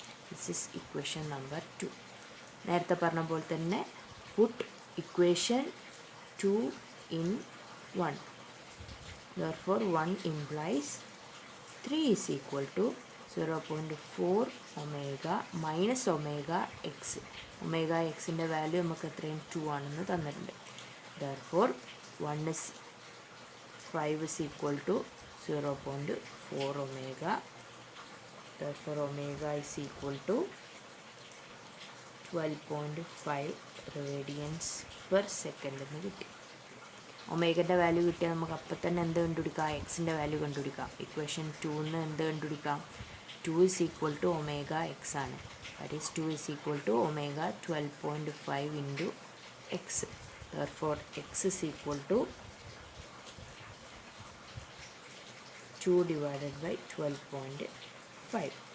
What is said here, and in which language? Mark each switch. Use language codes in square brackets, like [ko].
[en] This is equation number 2. [ml] നേരത്തെ പറഞ്ഞ പോലെ തന്നെ [en] Put equation 2 in 1. Therefore 1 implies 3 is equal to 0.4 omega minus omega x. [ml] Omega xൻ്റെ value നമുക്ക് എത്രയും 2 ആണെന്ന് തന്നിട്ടുണ്ട്. [en] Therefore 1 is 5 is equal to 0.4 omega. Therefore omega is equal to 12.5 radians per second [ml] എന്ന് കിട്ടി. ഒമേഗൻ്റെ വാല്യൂ കിട്ടിയാൽ നമുക്ക് അപ്പം തന്നെ എന്ത് കണ്ടുപിടിക്കാം? എക്സിൻ്റെ വാല്യൂ കണ്ടുപിടിക്കാം. ഇക്വേഷൻ 2ന്ന് എന്ത് കണ്ടുപിടിക്കാം? [en] 2 is equal to omega x ആണ്. That is 2 is equal to omega 12.5 into x. Therefore x is equal to 2 divided by 12.5.